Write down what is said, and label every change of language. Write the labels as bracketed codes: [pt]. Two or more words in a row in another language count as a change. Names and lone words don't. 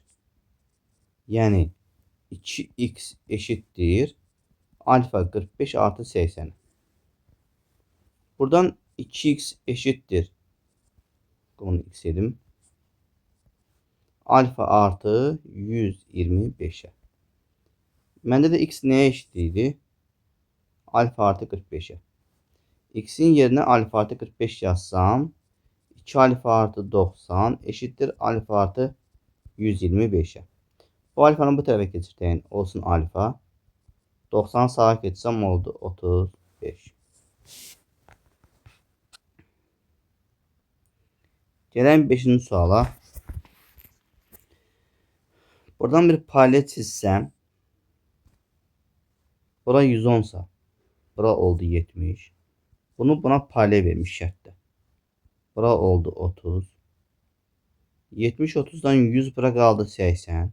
[tr] Yəni 2x eşittir alfa 45 artı 80. Buradan 2x eşittir. Bunu x edim. Alfa artı 125'e. [az] Məndə də x nəyə eşit idi? Alfa artı 45'e. [tr] X'in yerine alfa artı 45 yazsam 2 alfa artı 90 eşittir alfa artı 125'e. Bu alfanın bu tarafa geçirteyin olsun alfa. 90 sağa geçsem oldu 35. Gelen 5. suala. Buradan bir paralel çizsem. Bura 110 sa. Bura oldu 70. [az] Bunu buna paralel vermiş şərtdə. Bura oldu 30. 70 30'dan 100 bura qaldı 80.